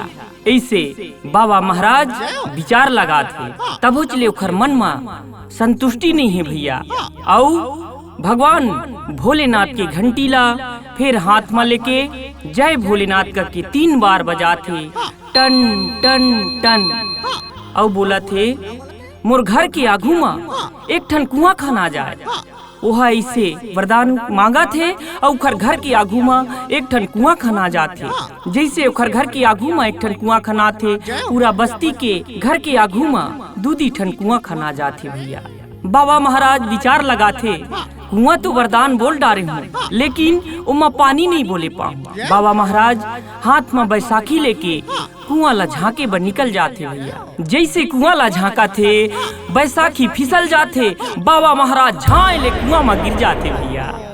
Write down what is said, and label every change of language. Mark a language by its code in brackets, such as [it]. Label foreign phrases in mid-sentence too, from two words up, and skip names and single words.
[hne] ऐसे बाबा महाराज विचार लगा थे, तब चले ओखर मन में संतुष्टि नहीं है भैया। आओ भगवान भोलेनाथ के घंटी ला फिर हाथ में लेके जय भोलेनाथ का के 3 बार बजाते टन टन टन और बोला थे मोर घर के आगू में एक ठन कुआं खना जाए। वह ऐसे वरदान मांगा थे और उखर घर के आगू में एक ठन कुआं खना जाते। जैसे उखर घर के आगू में एक ठन कुआं खना थे, पूरा बस्ती के घर के आगू में 2 ठन कुआं खना जाते भैया। बाबा महाराज विचार लगा थे कुआं तो वरदान बोल डारे हूँ, लेकिन उमा पानी नहीं बोले पाऊँ। बाबा महाराज हाथ में बैसाखी लेके कुआं ला झांके बर निकल जाते भैया। जैसे कुआं ला झांका थे बैसाखी फिसल जाते, बाबा महाराज झाए ले कुआं में गिर जाते भैया।